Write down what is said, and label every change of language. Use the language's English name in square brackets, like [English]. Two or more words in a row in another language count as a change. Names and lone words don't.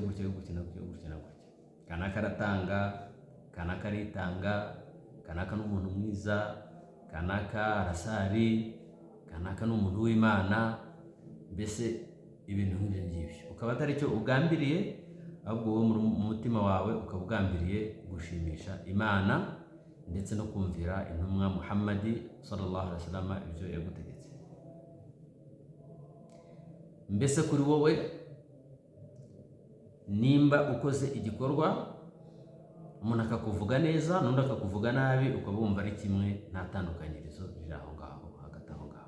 [Kinyarwanda] Kanaka aratanga, kanaka aritanga, kanaka n'umuntu mwiza, kanaka arasari, kanaka n'umuntu w'Imana. Mbese ibintu nk'ibyo ngibyo ukaba atari cyo ugambiriye, ahubwo wowe mu mutima wawe ukaba ugambiriye gushimisha Imana ndetse no kumvira intumwa Muhammad [Arabic] صلى الله عليه وسلم [Kinyarwanda] ibyo yagutegetse. Mbese kuri wowe nimba ukoze igikorwa umuntu akakuvuga neza n'undi akakuvuga nabi, ukaba wumva ari kimwe, nta tandukanyirizo riri aho ngaho, hagati aho ngaho.